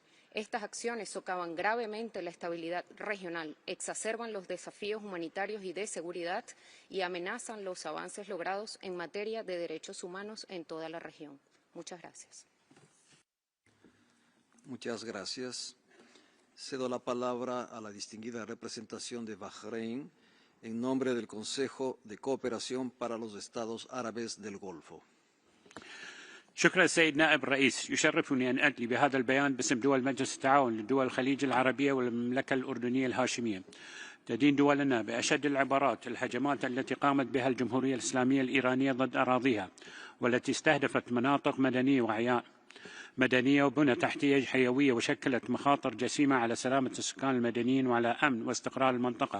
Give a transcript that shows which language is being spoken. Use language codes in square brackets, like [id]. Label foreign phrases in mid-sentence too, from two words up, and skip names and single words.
[es] Estas acciones socavan gravemente la estabilidad regional, exacerban los desafíos humanitarios y de seguridad y amenazan los avances logrados en materia de derechos humanos en toda la región. Muchas gracias. Muchas gracias. Cedo la palabra a la distinguida representación de Bahrein en nombre del Consejo de Cooperación para los Estados Árabes del Golfo. [ar] شكرا سيد نائب الرئيس. يشرفني أن أدلي بهذا البيان باسم دول مجلس التعاون لدول الخليج العربية والمملكة الأردنية الهاشمية. تدين دولنا بأشد العبارات الهجمات التي قامت بها الجمهورية الإسلامية الإيرانية ضد أراضيها والتي استهدفت مناطق مدنية وأحياء مدنية وبنى تحتية حيوية وشكلت مخاطر جسيمة على سلامة السكان المدنيين وعلى أمن واستقرار المنطقة.